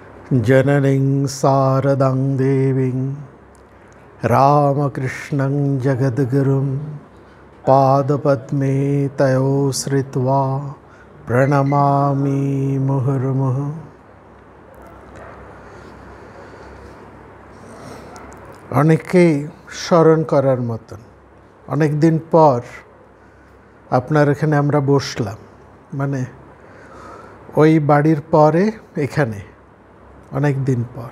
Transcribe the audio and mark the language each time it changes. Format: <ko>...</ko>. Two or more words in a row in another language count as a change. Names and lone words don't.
<sa>जननीं शारदां देवीं रामकृष्णं जगद्गुरुं पादपद्मे तयो श्रित्वा प्रणमामि मुहुर्मुहुः।</sa> <bn>অনেকেই স্মরণ করার মতন অনেক দিন পর আপনার এখানে আমরা বসলাম, মানে ওই বাড়ির পরে এখানে অনেক দিন পর।</bn>